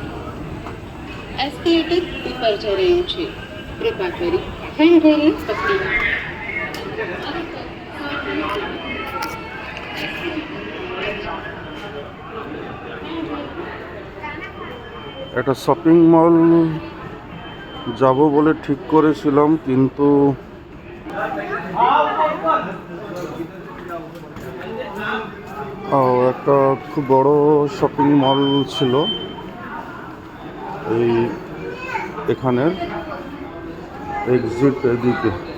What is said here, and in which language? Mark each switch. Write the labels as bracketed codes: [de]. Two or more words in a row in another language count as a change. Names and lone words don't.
[gu] Escalator ઉપર જઈ રહ્યું છે, કૃપા કરી હેન્ડરેલ પકડી. [bn] একটা [en] shopping mall [bn] যাব বলে ঠিক করেছিলাম, কিন্তু একটা খুব বড় [en] shopping mall [bn] ছিল এই এখানের এক্সিট এদিকে।